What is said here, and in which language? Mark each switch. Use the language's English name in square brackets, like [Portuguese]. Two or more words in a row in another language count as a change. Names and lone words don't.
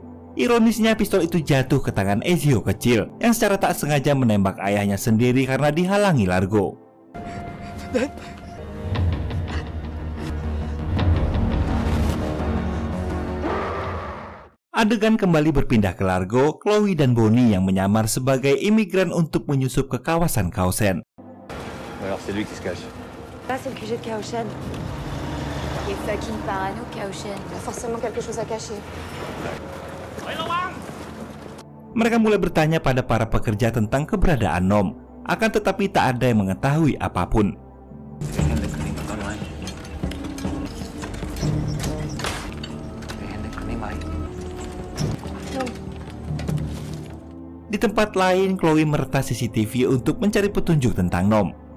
[Indonesian] Ironisnya pistol itu jatuh ke tangan Ezio kecil yang secara tak sengaja menembak ayahnya sendiri karena dihalangi Largo. Adegan kembali berpindah ke Largo, Chloe dan Bonnie yang menyamar sebagai imigran untuk menyusup ke kawasan Kaoshen. [French] Alors c'est lui qui se cache. Là, c'est le QG de Kaoshen. Il est fucking parano, Kaoshen. Il a forcément quelque chose à cacher. [Indonesian] Mereka mulai bertanya pada para pekerja tentang keberadaan Nom, akan tetapi tak ada yang mengetahui apapun. Di tempat lain, Chloe meretas CCTV untuk mencari petunjuk tentang Nom.